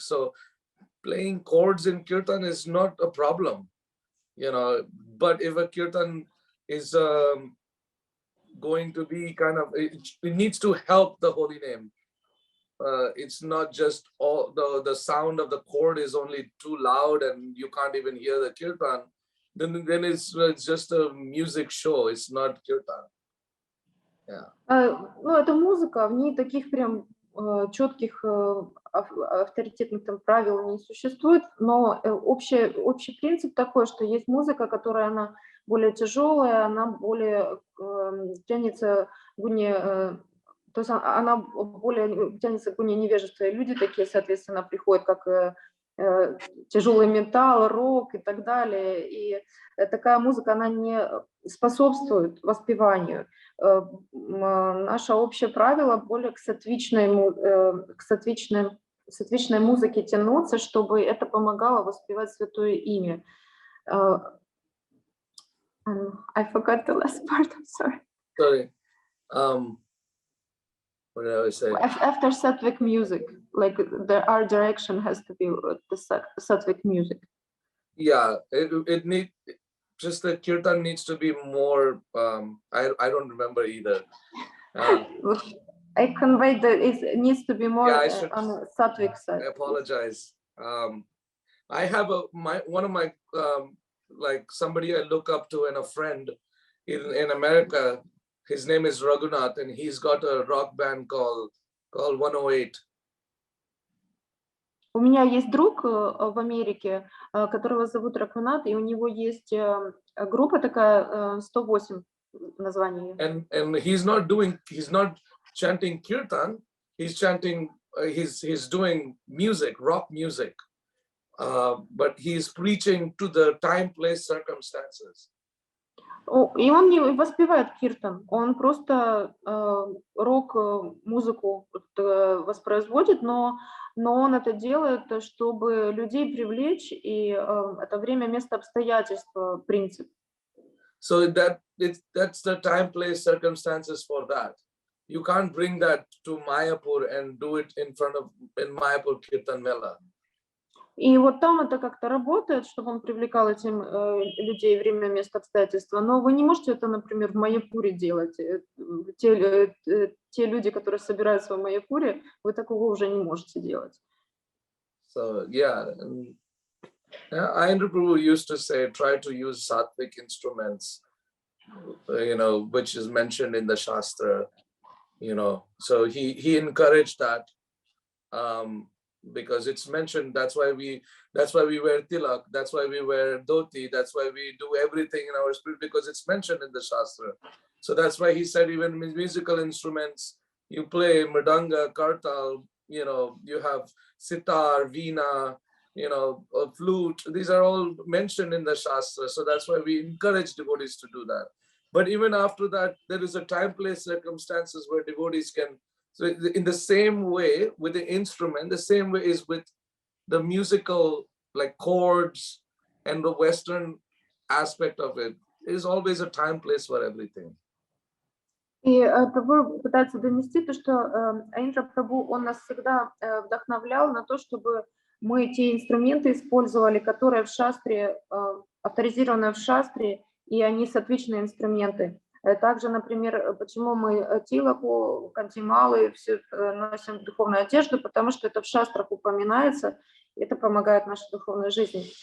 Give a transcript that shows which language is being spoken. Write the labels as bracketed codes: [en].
[en] So playing chords in kirtan is not a problem, but if a kirtan is going to be it needs to help the holy name. It's not just all the sound of the chord is only too loud and you can't even hear the kirtan. Then it's just a music show. It's not kirtan. Yeah. [ru] Это музыка, в ней таких прям четких авторитетных там правил не существует, но общий принцип такой, что есть музыка, которая она более тяжелая, она более тянется в гуне, то есть она более тянется к гуне невежества, и люди такие, соответственно, приходят как тяжелый металл, рок и так далее, и такая музыка, она не способствует воспеванию. Наше общее правило более к сатвичной музыке тянуться, чтобы это помогало воспевать святое имя. [en] I forgot the last part, I'm sorry. Sorry. What did I say? After sattvic music, like our direction has to be the sattvic music. Yeah, it need just the kirtan needs to be more. I don't remember either. I conveyed that it needs to be more on the sattvic side. I apologize. I have one of my like somebody I look up to and a friend in America. His name is Raghunath, and he's got a rock band called 108. [ru] У меня есть друг в Америке, которого зовут Рагунат, и у него есть группа такая 108 название. [en] And he's not chanting kirtan. He's chanting. He's doing music, rock music, but he's preaching to the time, place, circumstances. [ru] И он не воспевает киртан, он просто рок-музыку воспроизводит, но он это делает, чтобы людей привлечь, и это время, место, обстоятельства, принцип. [en] So that's the time, place, circumstances for that. You can't bring that to Mayapur and do it in Mayapur Kirtan Mela. [ru] И вот там это как-то работает, чтобы он привлекал этим людей, время, место, обстоятельства. Но вы не можете это, например, в Майяпуре делать. Те люди, которые собираются в Майяпуре, вы такого уже не можете делать. [en] So yeah, Ayendra Prabhu used to say, try to use sattvic instruments, which is mentioned in the Shastra, So he encouraged that. Because it's mentioned, that's why we wear tilak, that's why we wear dhoti, that's why we do everything in our spirit, because it's mentioned in the Shastra. So that's why he said even musical instruments, you play mridanga, kartal, you have sitar, veena, a flute, these are all mentioned in the Shastra. So that's why we encourage devotees to do that. But even after that, there is a time, place, circumstances where devotees can. So in the same way with the instrument, the same way is with the musical, like chords and the Western aspect of it. There is always a time, place for everything. [ru] И Прабху пытается донести то, что Айндра Прабху, он нас всегда вдохновлял на то, чтобы мы те инструменты использовали, которые в шастре авторизированы в шастре, и они соответственные инструменты. Также, например, почему мы тилаку, кантималы, все носим духовную одежду, потому что это в шастрах упоминается, это помогает нашей духовной жизни.